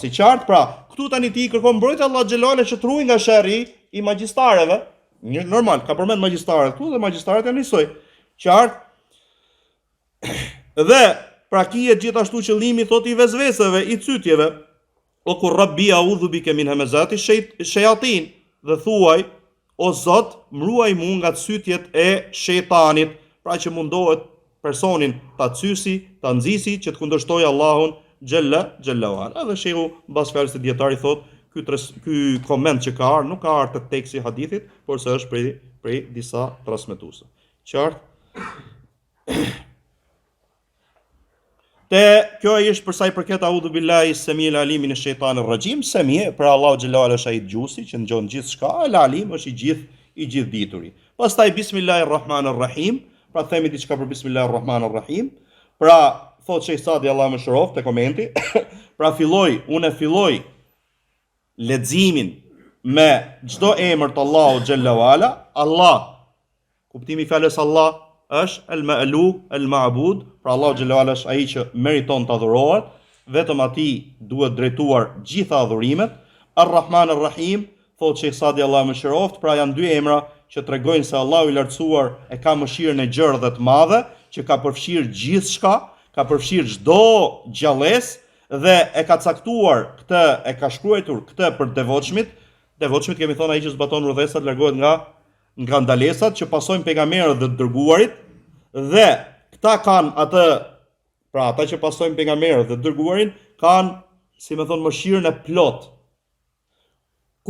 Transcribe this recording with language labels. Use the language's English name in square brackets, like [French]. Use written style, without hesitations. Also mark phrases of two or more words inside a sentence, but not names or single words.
[Albanian] I qartë, pra këtu tani ti kërkon mbrojtje [Arabic] الله جل جلاله [Albanian] që të ruaj nga sherri i magjistarëve. Normal, ka përmend magjistarët këtu dhe magjistarët janë njësoj. Qartë. Dhe pra kihet gjithashtu qëllimi thotë i vezveseve, i cytjeve. [Arabic] أو قل رب أعوذ بك من همزات الشياطين, [Albanian] dhe thuaj o Zot, mruaj mua nga cytjet e shejtanit, pra që mundohet personin ta cysi, ta nxisi që të kundërshtojë Allahun [Arabic] جل وعلا. [Albanian] Edhe shehu mbas fjalës së dietarit thotë ky koment që ka ardhur nuk ka ardhur te teksti i hadithit, por se është prej disa transmetuesve. Qartë? Te kjo është për sa i përket [Arabic] أعوذ بالله السميع العليم من الشيطان الرجيم. [Albanian] Sami, për Allahu [Arabic] جل وعلا [Albanian] është ai gjusi që ngjon gjithçka, al-alim është i gjithë dituri. Pastaj bismillahirrahmanirrahim, pra themi diçka për bismillahirrahmanirrahim. Pra thot Sheikh Sadi Allahu më shëroft te komenti, pra unë filloj leximin me çdo emër të Allahut [Arabic] جل وعلا. [Albanian] Allah, kuptimi i fjalës Allah është [Arabic] المألوه، المعبود, [Albanian] pra Allahu [Arabic] جل وعلا [Albanian] është ai që meriton të adhurohet, vetëm atij duhet drejtuar gjitha adhurimet. [Arabic] الرحمن الرحيم, [Albanian] thot Sheikh Sadi Allahu më shëroft, pra janë dy emra që tregojnë se Allahu i lartësuar e ka mëshirën e gjerë dhe të madhe, që ka përfshirë gjithçka, ka përfshirë çdo gjallësë dhe e ka caktuar këtë, e ka shkruar këtë për devotshmit. Devotshmit kemi thënë ai që zbaton rrugësat largohet nga ndalesat që pasojnë pejgamberët dhe të dërguarit, dhe këta kanë atë, pra ata që pasojnë pejgamberët dhe të dërguarin kanë, si më thon, mëshirën e plot.